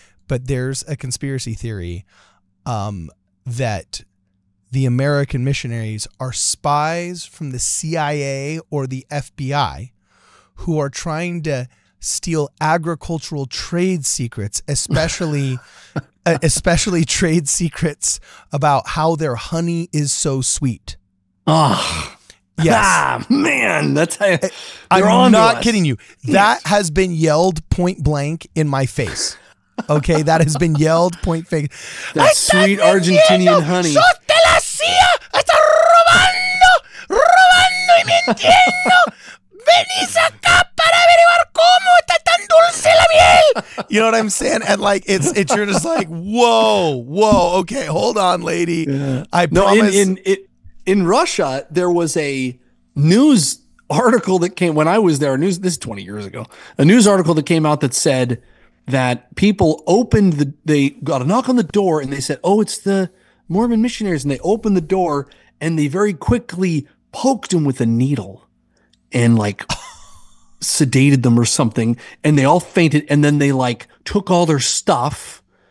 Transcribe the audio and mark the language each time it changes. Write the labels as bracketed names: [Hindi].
[English] But there's a conspiracy theory that the American missionaries are spies from the CIA or the FBI who are trying to steal agricultural trade secrets, especially trade secrets about how their honey is so sweet. Oh, yes. Man, that's how I'm not kidding you. That has been yelled point blank in my face. Okay, that has been yelled point blank. That sweet Argentinian honey. [Spanish] ¡Sos de la CIA! ¡Estás robando y mintiendo! ¡Venís acá para averiguar cómo está tan dulce la miel! [English] You know what I'm saying? And like, it's you're just like, whoa, okay, hold on, lady. Yeah. I promise. In Russia, there was a news article that came when I was there. This is 20 years ago. A news article that came out that said that people they got a knock on the door and they said, "Oh, it's the Mormon missionaries," and they opened the door and they very quickly poked him with a needle and like sedated them or something, and they all fainted, and then they like took all their stuff.